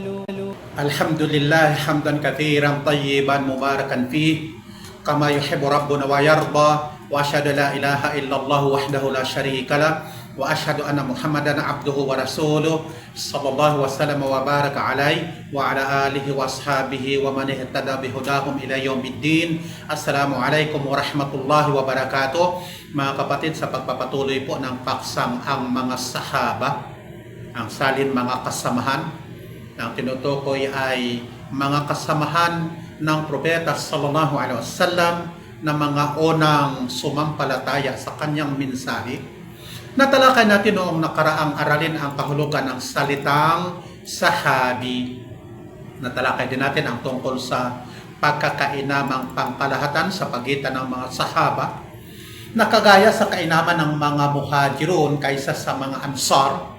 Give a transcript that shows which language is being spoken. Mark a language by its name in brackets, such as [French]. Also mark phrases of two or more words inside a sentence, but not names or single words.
[Arabic] الحمد لله حمدا كثيرا طيبا مباركا فيه كما يحب ربنا ويرضى وأشهد لا إله إلا الله وحده لا شريك له وأشهد أن محمدا عبده ورسوله صلى الله وسلم وبارك عليه وعلى آله وأصحابه ومن اهتدى بهداهم إلى يوم الدين. السلام عليكم ورحمة الله وبركاته. [Filipino] Mga kapatid, sa pagpapatuloy po ng paksang ang mga sahaba, ang salin mga kasamahan, ang tinutukoy ay mga kasamahan ng propeta [Arabic] صلى الله عليه وسلم [Filipino] na mga unang sumampalataya sa kanyang mensahe. Natalakay natin noong nakaraang aralin ang kahulugan ng salitang sahabi. Natalakay din natin ang tungkol sa pagkakainamang pangkalahatan sa pagitan ng mga sahaba, nakagaya sa kainaman ng mga muhajirun kaysa sa mga ansar.